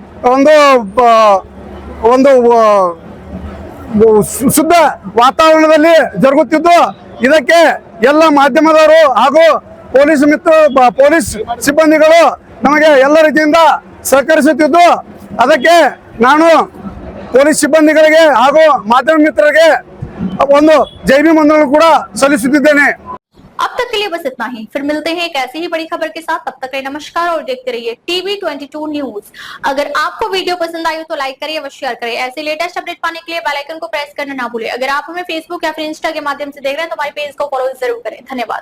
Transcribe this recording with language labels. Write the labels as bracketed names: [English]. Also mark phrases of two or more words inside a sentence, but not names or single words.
[Kannada] ಒಂದು ಶುದ್ಧ ವಾತಾವರಣದಲ್ಲಿ ಜರುಗುತ್ತಿದ್ದು, ಇದಕ್ಕೆ ಎಲ್ಲ ಮಾಧ್ಯಮದವರು ಹಾಗೂ ಪೊಲೀಸ್ ಸಿಬ್ಬಂದಿಗಳು ನಮಗೆ ಎಲ್ಲ ರೀತಿಯಿಂದ ಸಹಕರಿಸುತ್ತಿದ್ದು, ಅದಕ್ಕೆ ನಾನು ಪೊಲೀಸ್ ಸಿಬ್ಬಂದಿಗಳಿಗೆ ಹಾಗೂ ಮಾಧ್ಯಮ ಮಿತ್ರರಿಗೆ ಒಂದು ಜೈ ಭೀಮ್ ವಂದನೆಗಳನ್ನು ಕೂಡ ಸಲ್ಲಿಸುತ್ತಿದ್ದೇನೆ। [Hindi] अब तक के लिए बस इतना ही, फिर मिलते हैं एक ऐसी ही बड़ी खबर के साथ। तब तक के लिए नमस्कार और देखते रहिए टीवी 22 न्यूज। अगर आपको वीडियो पसंद आई हो तो लाइक करिए व शेयर करिए। ऐसे लेटेस्ट अपडेट पाने के लिए [English] bell icon [Hindi] को प्रेस करना ना भूलें। अगर आप हमें फेसबुक या फिर इंस्टा के माध्यम से देख रहे हैं तो हमारे पेज को फॉलो जरूर करें।